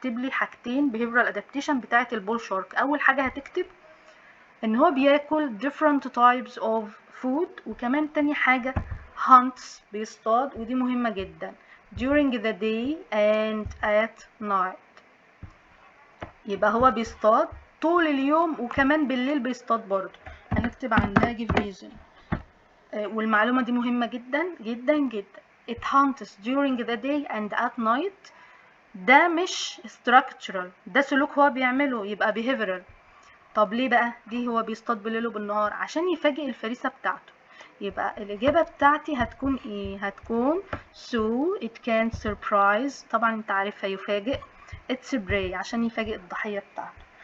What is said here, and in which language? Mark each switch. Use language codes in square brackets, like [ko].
[ar] اكتب لي حاجتين behavioral adaptation بتاعة البول شارك. اول حاجة هتكتب ان هو بياكل [en] different types of food، [ar] وكمان تاني حاجة hunts بيصطاد، ودي مهمة جدا [en] during the day and at night. [ar] يبقى هو بيصطاد طول اليوم وكمان بالليل بيصطاد برضه. هنكتب عندها give reason. والمعلومة دي مهمة جدا جدا جدا. [en] it hunts during the day and at night. [ar] ده مش structural، ده سلوك هو بيعمله، يبقى behavioral. طب ليه بقى؟ دي هو بيصطاد بالليل وبالنهار عشان يفاجئ الفريسة بتاعته. يبقى الإجابة بتاعتي هتكون ايه؟ هتكون [en] so it can surprise، [ar] طبعا انت عارفها يفاجئ، its prey عشان يفاجئ الضحية بتاعته.